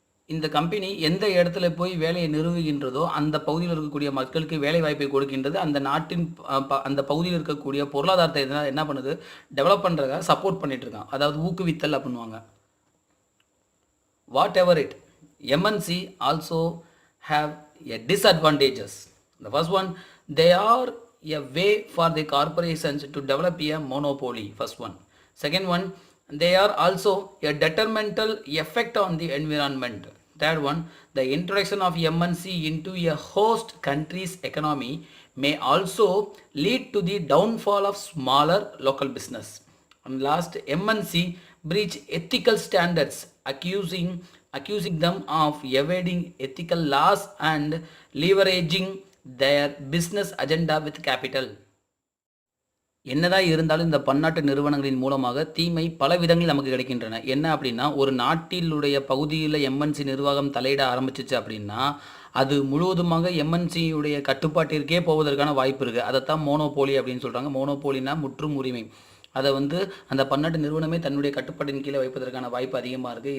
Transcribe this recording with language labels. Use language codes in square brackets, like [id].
[ta] இந்த கம்பெனி எந்த இடத்துல போய் வேலையை நிறுவுகின்றதோ அந்த பகுதியில் இருக்கக்கூடிய மக்களுக்கு வேலை வாய்ப்பை கொடுக்கின்றது. அந்த நாட்டின் அந்த பகுதியில் இருக்கக்கூடிய பொருளாதாரத்தை என்ன பண்ணுது, டெவலப் பண்ணுறதுக்காக சப்போர்ட் பண்ணிட்டு இருக்கான். அதாவது ஊக்குவித்தல் பண்ணுவாங்க. [en] Whatever it, MNC also have a disadvantages. The first one, they are a way for the corporations to develop a monopoly. First one. Second one, they are also a detrimental effect on the environment. Third one, the introduction of MNC into a host country's economy may also lead to the downfall of smaller local business. And last, MNC breach ethical standards, accusing them of evading ethical laws and leveraging their business agenda with capital. [ta] என்னதான் இருந்தாலும் இந்த பன்னாட்டு நிறுவனங்களின் மூலமாக தீமை பல விதங்களில் நமக்கு கிடைக்கின்றன. என்ன அப்படின்னா, ஒரு நாட்டிலுடைய பகுதியில் எம்என்சி நிர்வாகம் தலையிட ஆரம்பிச்சிச்சு அப்படின்னா அது முழுவதுமாக எம்என்சியுடைய கட்டுப்பாட்டிற்கே போவதற்கான வாய்ப்பு இருக்குது. அதைத்தான் மோனோபோலி அப்படின்னு சொல்கிறாங்க. மோனோபோலினா முற்றும் உரிமை. அதை அந்த பன்னாட்டு நிறுவனமே தன்னுடைய கட்டுப்பாட்டின் கீழே வைப்பதற்கான வாய்ப்பு அதிகமாக இருக்குது.